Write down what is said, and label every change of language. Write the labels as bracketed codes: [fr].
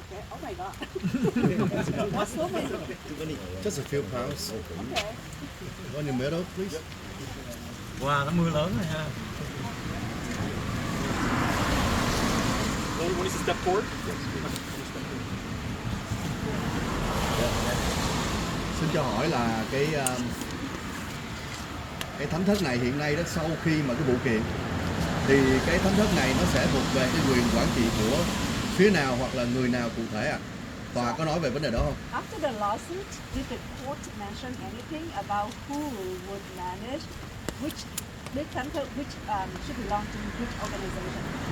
[en] Oh my God. What's so many? Just a few pounds. Okay. On your middle, please. [vi] Wow, nó mưa lớn rồi ha. [en] One needs to step forward. [vi] Xin cho hỏi là cái thánh thất này hiện nay đó, sau khi mà cái vụ kiện thì cái thánh thất này nó sẽ thuộc về cái quyền quản trị của phía nào hoặc là người nào cụ thể à? Tòa có nói về vấn đề đó không? [en] After the lawsuit, did the court mention anything about who would manage which big center, which should belong to which organization?